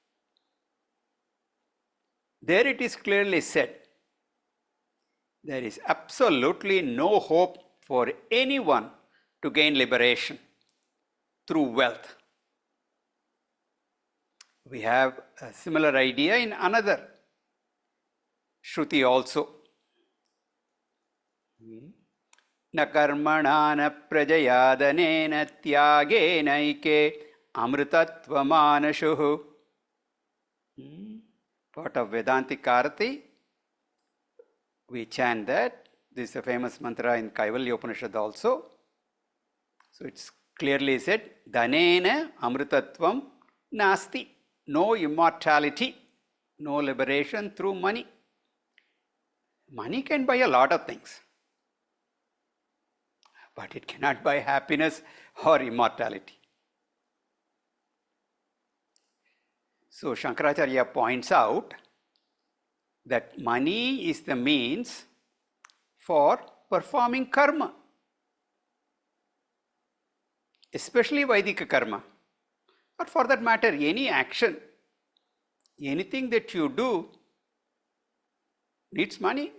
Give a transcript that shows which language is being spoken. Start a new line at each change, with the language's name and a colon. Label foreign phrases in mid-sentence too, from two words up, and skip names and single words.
English: There it is clearly said, there is absolutely no hope for anyone to gain liberation through wealth. We have a similar idea in another Shruti also.
Sanskrit: Na karmana na prajayadanena tyagena ike amritatva manashuhu.
English: Part of Vedantic Arati, we chant that. This is a famous mantra in Kaivalya Upanishad also. So it's clearly said,
Sanskrit: Dhanena amritatvam nasti.
English: No immortality, no liberation through money. Money can buy a lot of things, but it cannot buy happiness or immortality. So Shankaracharya points out that money is the means for performing karma, especially
Sanskrit: Vaidika karma,
English: or for that matter any action, anything that you do needs money.